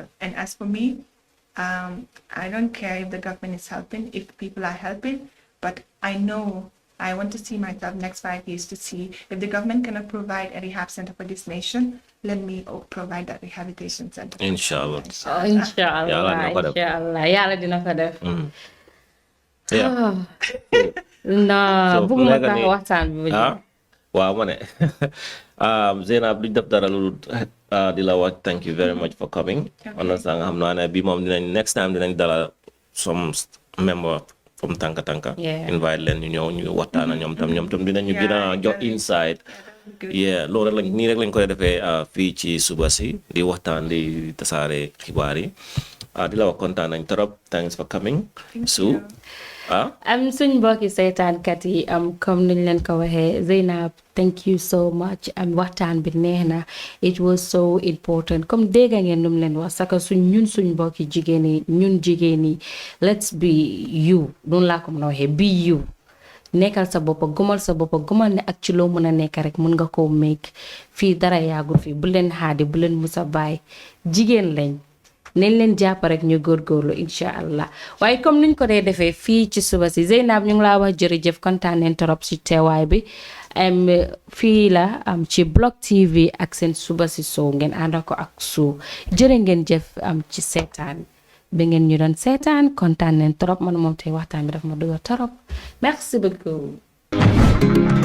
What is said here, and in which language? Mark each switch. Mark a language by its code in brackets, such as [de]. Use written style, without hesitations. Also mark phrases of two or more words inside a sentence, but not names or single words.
[en] And as for me, I don't care if the government is helping, if people are helping, but I know I want to see myself next 5 years to see if the government cannot provide a rehab center for this nation, let me provide that rehabilitation center. [wo] Inshallah. inshallah dina ko def. inshallah yàlla dina ko def. Yeah. non So, bëgguma fu mu nekk sax nii- waxtaan bi bu ah waaw ma ne Zainab duñ def dara lu di la wax [en] thank you very much for coming. [wo] Understand xam naa ne bi moom dinañ [en] next time [wo] dinañ dala [en] some member from Tanka Tanka. [wo] Yeah. Invite leen ñu ñëw ñu waxtaan ak ñoom tam dinañu gën a jox inside. Yeah, loolu rek lañ nii rek lañ koy defee fii ci Suba Si di waxtaan di tasaare xibaar yi di la wax kontaan nañ trop [en] thanks for coming. [wo] Su suñ mbokki seetaankat yi comme niñ leen ko waxee Zainab [en] thank you so much [wo] waxtaan bi neex na [en] it was so important [wo] comme dégg ngeen num leen wax saka suñ mbokki jigéen yi ñun jigéen yi let's [en] be you [wo] noonu laa ko mën a waxee [en] be you [wo] nekkal sa boppa gumal sa boppa gumal ne ak ci loo mën a nekk rek mun nga koo make fii dara yàggul fii bu leen xaadi bu leen musa baay jigéen lañ nañ leen jàpp rek ñu góorgóorlu [ar] incha allah [wo] waaye comme niñ ko dee defee fii ci Suba Si Zainab ñu ngi laa wax jërëjëf kontaan nañ torop ci teewaay bi fii la ci Block TV ak seen Suba Si show ngeen ànda ko ak Su jërë ngeen jëf ci seetaan bi ngeen ñu doon seetaan kontaan nañ torop man moom tey waxtaan bi daf ma dugg torop [fr] merci beaucoup